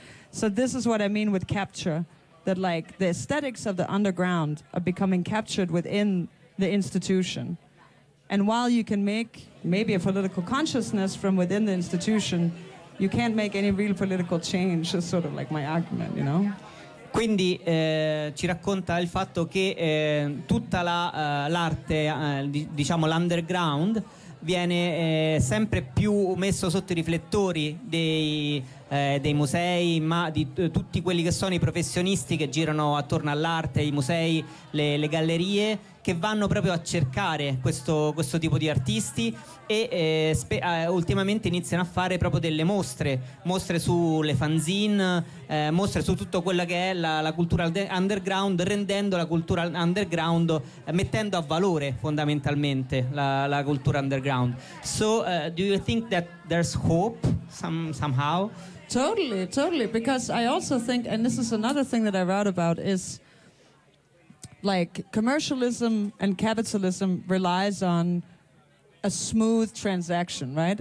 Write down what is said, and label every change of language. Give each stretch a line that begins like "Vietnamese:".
English: So this is what I mean with capture, that like the aesthetics of the underground are becoming captured within the institution. And while you can make maybe a political consciousness from within the institution, you can't make any real political change, is sort of like my argument, you know?
Italian: Quindi ci racconta il fatto che tutta l'arte, diciamo l'underground, viene sempre più messo sotto i riflettori dei musei, ma di tutti quelli che sono i professionisti che girano attorno all'arte, i musei, le gallerie, che vanno proprio a cercare questo tipo di artisti e ultimamente iniziano a fare proprio delle mostre sulle fanzine, mostre su tutto quello che è la cultura underground, rendendo la cultura underground, mettendo a valore fondamentalmente la cultura underground.
English: So do you think that there's hope somehow? Totally, because I also think, and this is another thing that I wrote about, is like commercialism and capitalism relies on a smooth transaction, right?